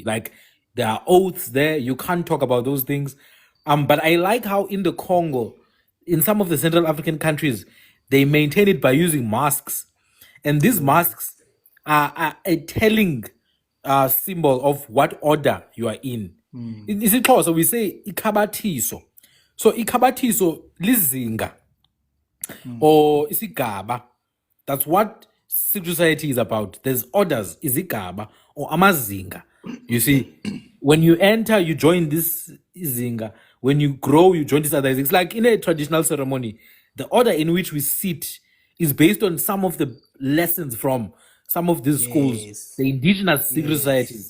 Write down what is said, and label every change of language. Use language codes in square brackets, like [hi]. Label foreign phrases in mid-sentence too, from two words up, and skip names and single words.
[en] Like there are oaths there. You can't talk about those things. But I like how in the Congo, in some of the Central African countries, they maintain it by using masks. And these masks are a telling symbol of what order you are in. Is it close? So we say ikhabatiso. So [zu] ikhabatiso lizinga [en] or isigaba. That's what secret society is about. There's orders, izigaba or amazinga. You see, when you enter, you join this izinga. When you grow, you join this other. It's like in a traditional ceremony, the order in which we sit is based on some of the lessons from some of these schools, the indigenous secret societies.